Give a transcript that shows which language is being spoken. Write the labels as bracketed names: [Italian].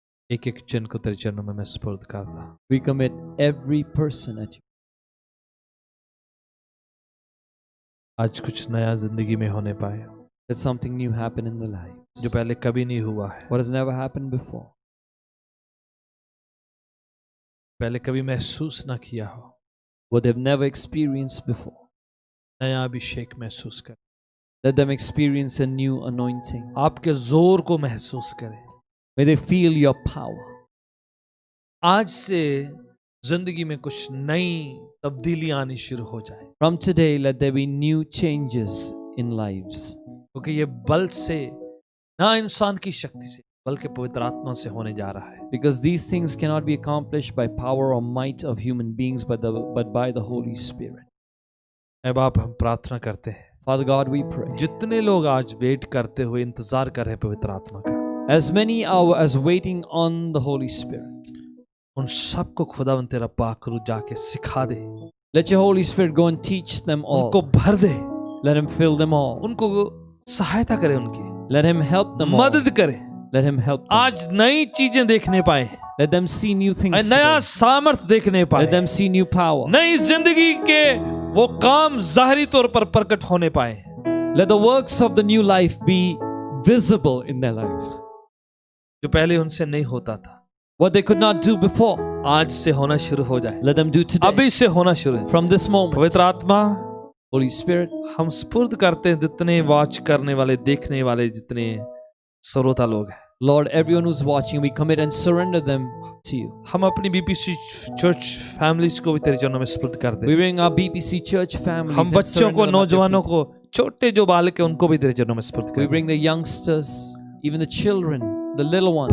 [Hindi] एक एक जन को तेरे चरणों में मैं सुपुर्द करता हूं। [English] we commit every person at you. [Hindi] आज कुछ नया जिंदगी में होने पाए [English] Let something new happen in their lives. [Hindi] जो पहले कभी नहीं हुआ है। [English] What has never happened before. [Hindi] पहले कभी महसूस ना किया हो, [English] what they've never experienced before. [Hindi] नया अभिषेक महसूस करें, [English] Let them experience a new anointing. [Hindi] आपके जोर को महसूस करें। [English] May they feel your power. [Hindi] आज से जिंदगी में कुछ नई तब्दीलियां आनी शुरू हो जाए, [English] From today, let there be new changes in lives. [Hindi] क्योंकि ये बल से ना इंसान की शक्ति से बल्कि पवित्र आत्मा से होने जा रहा है। [English] Because these things cannot be accomplished by power or might of human beings, but by the Holy Spirit. [Hindi] ऐ बाप, हम प्रार्थना करते हैं, [English] Father God, we pray. [Hindi] जितने लोग आज वेट करते हुए इंतजार कर रहे हैं पवित्र आत्मा का, [English] As many are as waiting on the Holy Spirit, [Hindi] उन सबको खुदावंद तेरा पाकरू जाके सिखा दे, [English] let your Holy Spirit go and teach them [Hindi] उनको [English] all. [Hindi] भर दे, [English] Let him fill them all. [Hindi] उनको सहायता करे, उनकी [English] Let him help them all. [Hindi] मदद करे, [English] Let him help them. [Hindi] आज नई चीजें देखने पाए, [English] Let them see new things [Hindi] नया [English] today. [Hindi] सामर्थ देखने पाए, [English] Let them see new power. [Hindi] नई जिंदगी के वो काम जाहिरी तौर पर प्रकट होने पाए, [English] Let the works of the new life be visible in their lives. [Hindi] जो पहले उनसे नहीं होता था, [English] What they could not do before, [Hindi] आज से होना शुरू हो जाए, [English] let them do today. [Hindi] अभी से होना शुरू है। [English] From this moment, [Hindi] पवित्र आत्मा, [English] Holy Spirit, [Hindi] हम स्पुर्द करते हैं जितने वॉच करने वाले, देखने वाले जितने श्रोता लोग हैं, [English] Lord, everyone who's watching, we commit and surrender them to you. [Hindi] हम अपनी बीपीसी चर्च फैमिलीज को भी तेरे चरणों में स्पुर्द करते [English] We [Hindi] हैं। [English] bring our BPC church families [Hindi] हम [English] and [Hindi] बच्चों [English] surrender [Hindi] को, [English] them at your [Hindi] नौजवानों [English] feet. [Hindi] को, छोटे जो बालक हैं उनको भी तेरे चरणों में स्पुर्द [English] We [Hindi] करते हैं। [English] bring the youngsters, even the children, the little ones